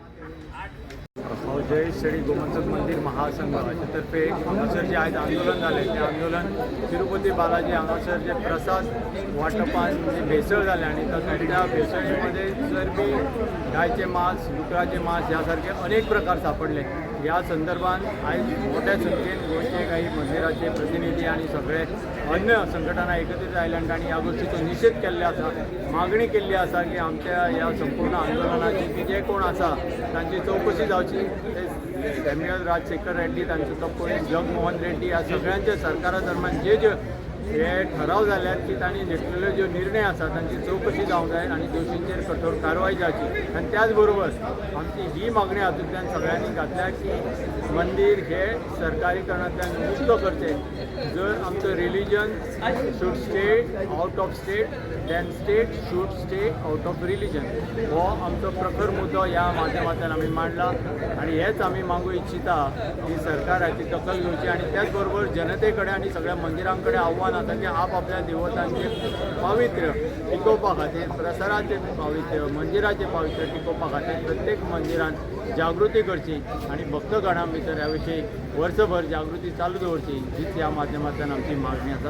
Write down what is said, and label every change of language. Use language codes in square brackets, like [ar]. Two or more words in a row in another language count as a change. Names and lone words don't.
[mr] जय श्री गोमंतक मंदिर महासंघातर्फे हांगासर जे आज आंदोलन झाले ते आंदोलन तिरुपती बालाजी हांगासर जे प्रसाद वाटपान जे भेसळ झाले आणि त्या भेसळीमध्ये चरबी गायचे मांस डुकराचे मांस यासारखे अनेक प्रकार सापडले। [kok] या संदर्भात आज मोठ्या संख्येन गोंयचे काही मंदिराचे प्रतिनिधी आणि सगळे अन्य संघटना एकत्रित आयल्यात आणि या गोष्टीचो निषेध केल्ले आसा। मागणी केल्ली आसा की आमच्या या संपूर्ण आंदोलनाची की जे कोण आसा तांची चौकशी जावची। सॅम्युअल राजशेखर रेड्डी तांचो तो पयस जगमोहन रेड्डी ह्या सगळ्यांच्या सरकारा दरम्यान जे हे ठराव जाल्यात की तांणी घेतलेले जो निर्णय आसा तांची चौकशी जावंक जाय आणि दोशींचेर कठोर कारवाई जावची। आणि त्याच बरोबर आमची ही मागणी हातूंतल्यान सगळ्यांनी घातल्या की मंदिर हे सरकारीकरणांतल्यान मुक्त करचे। जर आमचो [en] religion should stay out of state then state should stay out of religion [kok] हो आमचो प्रखर मुद्दो ह्या माध्यमांतल्यान आमी मांडला आणि हेच आमी मागू इच्छिता की सरकार हाची दखल घेवची। आणि त्याच बरोबर जनते कडेन आणि सगळ्या मंदिरां कडेन आव्हान आसा की आपल्या देवतांचे पावित्र्य टिकोवपा खातीर प्रसाराचे पावित्र्य मंदिराचे पावित्र्य टिकोवपा खातीर प्रत्येक मंदिरान जागृती करची आणि भक्तगणां भितर ह्या विशीं वर्सभर जागृती चालू दवरची हीच ह्या माध्यमांतल्यान आमची मागणी आसा।